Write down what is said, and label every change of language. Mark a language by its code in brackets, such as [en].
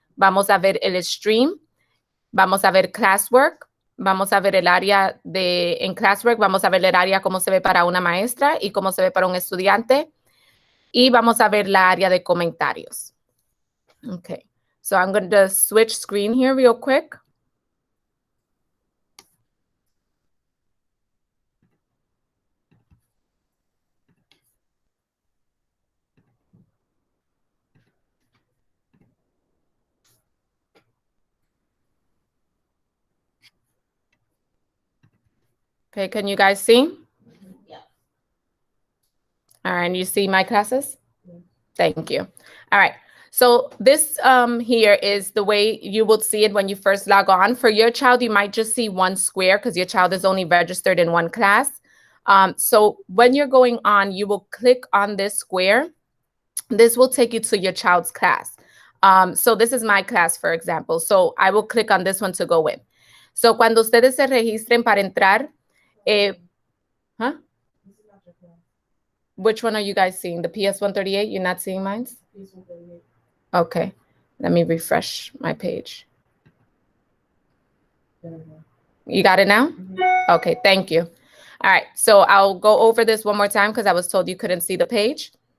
[es] Vamos a ver el stream, vamos a ver Classwork, vamos a ver el área en Classwork, vamos a ver el área cómo se ve para una maestra y cómo se ve para un estudiante. Y vamos a ver la área de comentarios. [en] Okay, so I'm going to switch screen here real quick. Okay, can you guys see? Yeah. All right, and you see my classes? Thank you. All right. So this here is the way you will see it when you first log on. For your child, you might just see one square because your child is only registered in one class. So when you're going on, you will click on this square. This will take you to your child's class. So this is my class, for example. So I will click on this one to go in. [es] So cuando ustedes se registren para entrar, huh? [en] Which one are you guys seeing? The PS138? You're not seeing mine? PS138. Okay, let me refresh my page. You got it now? Mm-hmm. Okay, thank you. All right, so I'll go over this one more time because I was told you couldn't see the page.